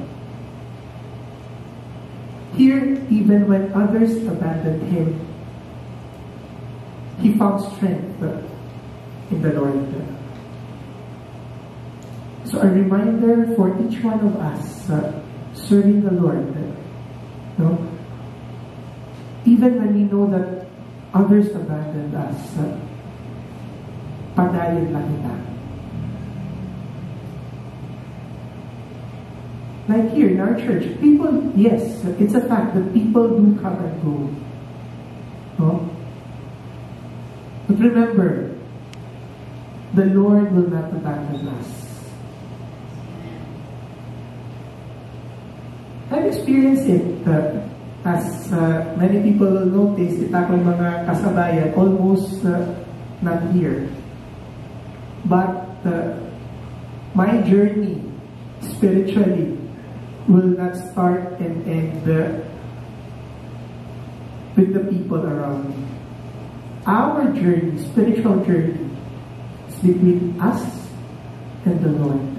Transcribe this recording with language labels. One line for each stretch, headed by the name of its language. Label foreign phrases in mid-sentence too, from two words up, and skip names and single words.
English: Here, even when others abandoned him, he found strength in the Lord. So a reminder for each one of us serving the Lord, even when we know that others abandoned us,
Hiligaynon: padayon lang kita.
English: Like here in our church, people, yes, it's a fact that people do come and go. No? But remember, the Lord will not abandon us. I've experienced it as many people will notice,
Hiligaynon: ito akong mga kasabayan,
English: almost not here. But my journey spiritually will not start and end with the people around me. Our journey, spiritual journey, is between us and the Lord.